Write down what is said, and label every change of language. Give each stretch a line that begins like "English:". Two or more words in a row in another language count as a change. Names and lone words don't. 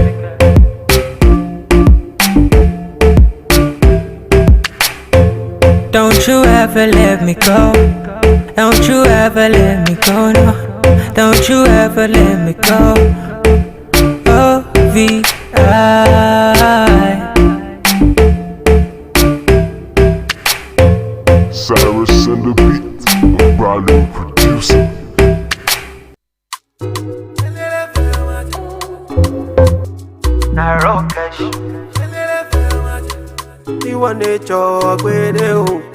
English: Don't you ever let me go. Don't you ever let me go, no. Don't you ever let me go. O-V-I. Cyrus and the beat, a Raleigh producer.
Yoruba: Ìwọ nature gbede o.